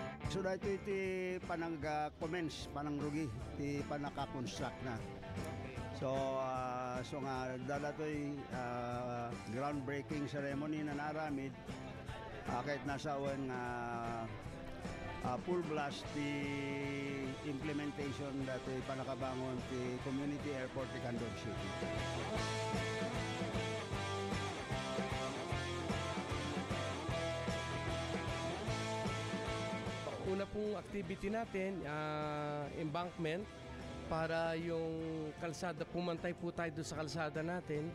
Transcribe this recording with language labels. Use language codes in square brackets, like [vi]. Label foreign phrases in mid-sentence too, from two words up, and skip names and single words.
[ilo] So dito iti panang-commence, panang-rugi, iti panaka-construct na. So, nga dadatoy [en] groundbreaking ceremony [ilo] na naramid, kahit nasa awan [en] full blast the implementation [ilo] datoy panakabangon ti [en] community airport [ilo] ti Candon City. [tl] Una pong activity natin, embankment, para yung kalsada, pumantay po tayo doon sa kalsada natin.